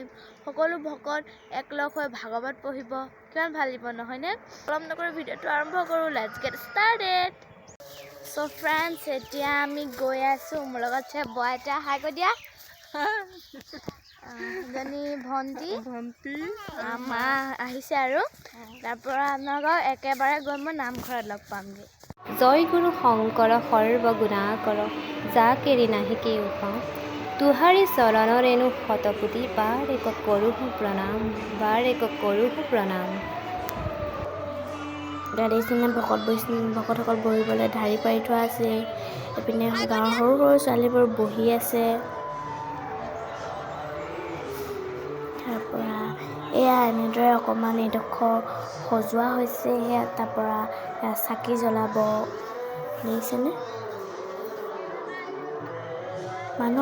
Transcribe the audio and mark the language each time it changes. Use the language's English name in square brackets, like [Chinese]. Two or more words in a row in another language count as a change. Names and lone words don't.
[Assamese] সকলো ভকত একলগ হৈ ভাগৱত পঢ়িব কিমান ভাল লাগিব নহয়নে কলম নকৰি ভিডিঅ'টো আৰম্ভ কৰোঁ [English] let's get started so friends [Assamese] এতিয়া আমি গৈ আছো মোৰ লগত আছে বয়টা হাই কৈ দিয়া জনী ভন্টি মা আহিছে আৰু তাৰ পৰা আপোনালোকক একেবাৰে গৈ মই নামঘৰত লগ পামগৈ জয় গুৰু শংকৰ সৰ্বগুণাকৰ যাকেৰি নাহি কেও পাওঁ তুহাৰী চৰণ ৰেণু শতপুতি বাৰ এক কৰোঁ প্ৰণাম গাড়ীখনে ভকতসকল বহিবলৈ ধাৰি পাৰি থোৱা আছে এপিনে গাঁৱৰ সৰু সৰু ছোৱালীবোৰ বহি আছে তাৰ পৰা এয়া এনেদৰে অকণমান এডোখৰ সজোৱা হৈছে সেয়া তাৰ পৰা চাকি জ্বলাব দেখিছেনে মানুহ